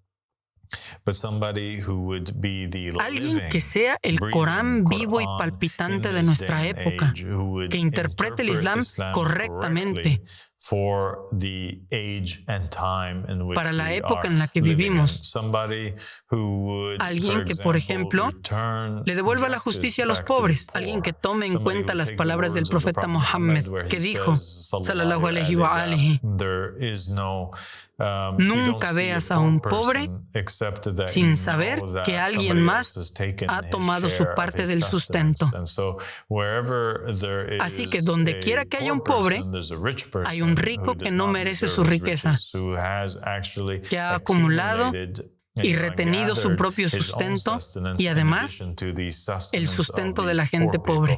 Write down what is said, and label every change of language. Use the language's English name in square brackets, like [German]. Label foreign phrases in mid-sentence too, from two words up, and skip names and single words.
[Spanish] Alguien que sea el Corán vivo y palpitante de nuestra época, que interprete el Islam correctamente para la época en la que vivimos. Alguien que, por ejemplo, le devuelva la justicia a los pobres. Alguien que tome en cuenta las palabras del profeta Mohammed, que dijo, [Arabic] صلى الله عليه وآله, [Spanish] nunca veas a un pobre sin saber que alguien más ha tomado su parte del sustento. Así que donde quiera que haya un pobre, hay un rico que no merece su riqueza, que ha acumulado y retenido su propio sustento y además el sustento de la gente pobre.